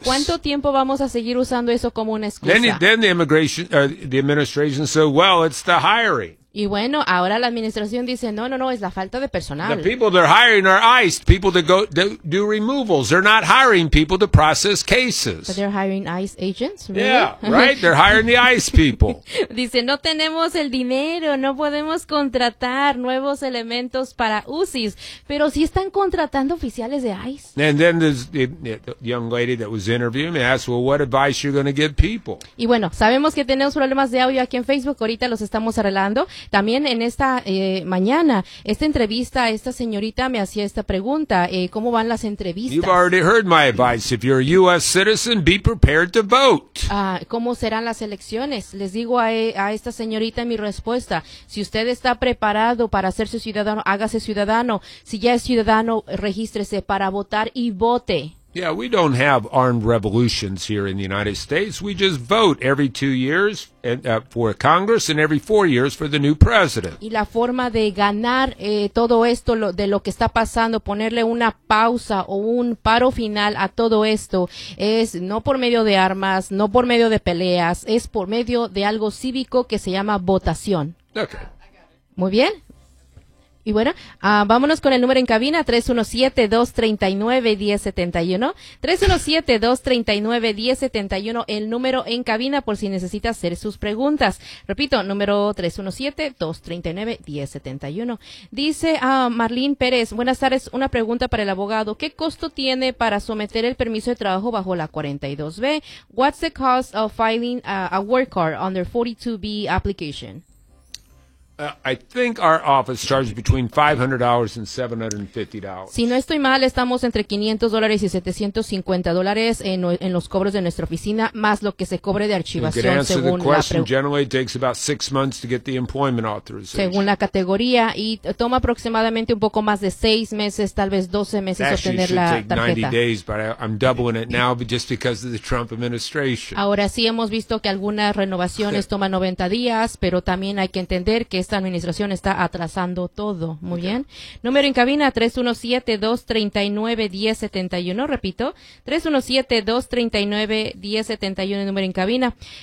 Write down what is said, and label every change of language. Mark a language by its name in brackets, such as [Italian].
[Spanish] ¿Cuánto tiempo vamos a seguir usando eso como una excusa? [English] Then the immigration or the administration said, well, it's the hiring. [Spanish] Y bueno, ahora la administración dice, no, es la falta de personal. [English] The people they're hiring are ICE, people that go to do removals. They're not hiring people to process cases. But they're hiring ICE agents, really? Yeah, right? They're hiring the ICE people. [Spanish] Dice, no tenemos el dinero, no podemos contratar nuevos elementos para UCIs. Pero sí están contratando oficiales de ICE. [English] And then the young lady that was interviewing me asked, well, what advice you're going to give people? [Spanish] Y bueno, sabemos que tenemos problemas de audio aquí en Facebook. Ahorita los estamos arreglando. También en esta mañana, esta entrevista, esta señorita me hacía esta pregunta, ¿cómo van las entrevistas? [English] You've already heard my advice. If you're a U.S. citizen, be prepared to vote. [Spanish] ¿Cómo serán las elecciones? Les digo a esta señorita mi respuesta. Si usted está preparado para hacerse ciudadano, hágase ciudadano. Si ya es ciudadano, regístrese para votar y vote. [English] Yeah, we don't have armed revolutions here in the United States. We just vote every 2 years for Congress and every 4 years for the new president. [Spanish] Y la forma de ganar todo esto, de lo que está pasando, ponerle una pausa o un paro final a todo esto, es no por medio de armas, no por medio de peleas, es por medio de algo cívico que se llama votación. [English] Okay. [Spanish] Muy bien. Y bueno, vámonos con el número en cabina, 317-239-1071, 317-239-1071, el número en cabina por si necesita hacer sus preguntas. Repito, número 317-239-1071. Dice Marlene Pérez, buenas tardes, una pregunta para el abogado. ¿Qué costo tiene para someter el permiso de trabajo bajo la 42B? [English] What's the cost of filing a work card under 42B application? I think our office charges between $500 and $750. [Spanish] Si no estoy mal, estamos entre $500 y $750 en los cobros de nuestra oficina, más lo que se cobre de archivación. [English] You can answer [Spanish] según [English] the question. Generally, it takes about 6 months to get the employment authorization. [Spanish] Según la categoría, y toma aproximadamente un poco más de 6 meses, tal vez 12 meses, [English] actually, [Spanish] obtener la tarjeta. [English] Actually, it should take 90 days, but I'm doubling it now just because of the Trump administration. [Spanish] Ahora sí hemos visto que algunas renovaciones toman 90 días, pero también hay que entender que esta administración está atrasando todo. Muy okay. Bien. Número en cabina, 317-239-1071. Repito, 317-239-1071, el número en cabina.